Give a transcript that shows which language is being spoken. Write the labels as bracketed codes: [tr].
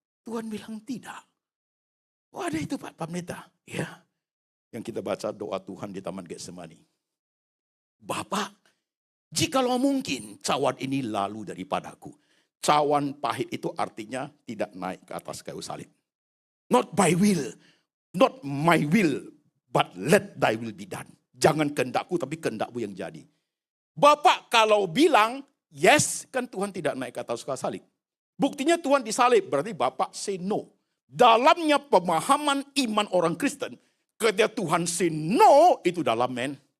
[id] Tuhan bilang tidak. Oh ada itu Pak Pendeta. Ya. Yang kita baca doa Tuhan di Taman Getsemani. Bapak, jikalau mungkin cawan ini lalu daripadaku. Cawan pahit itu artinya tidak naik ke atas kayu salib. [en] Not by will, not my will, but let thy will be done. [id] Jangan kehendakku tapi kehendakmu yang jadi. Bapak kalau bilang yes, kan Tuhan tidak naik ke atas kayu salib. Buktinya Tuhan disalib, berarti Bapak [en] say no. [id] Dalamnya pemahaman iman orang Kristen, ketika Tuhan say no, itu dalam men.